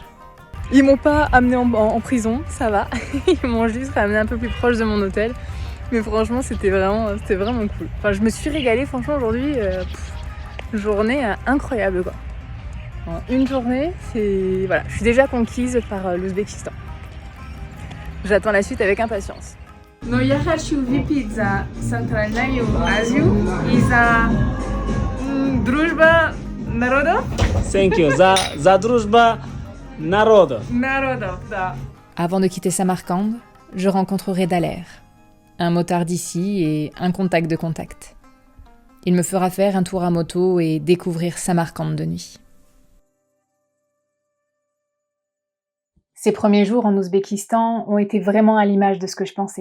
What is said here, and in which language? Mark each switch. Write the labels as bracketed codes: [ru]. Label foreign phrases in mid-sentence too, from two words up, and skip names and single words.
[fr] Ils m'ont pas amené en prison, ça va. Ils m'ont juste ramené un peu plus proche de mon hôtel. Mais franchement, c'était vraiment cool. Enfin, je me suis régalée, franchement, aujourd'hui, journée incroyable, quoi. En une journée, voilà, je suis déjà conquise par l'Ouzbékistan. J'attends la suite avec impatience. [ru] Но, я хочу выпить за Центральную Азию и за дружба народов. [en] Thank you. [ru] За дружба народов. Народов, да. [fr] Avant de quitter Samarcande, je rencontrerai Daler, un motard d'ici et un contact de contact. Il me fera faire un tour à moto et découvrir Samarcande de nuit. Ces premiers jours en Ouzbékistan ont été vraiment à l'image de ce que je pensais.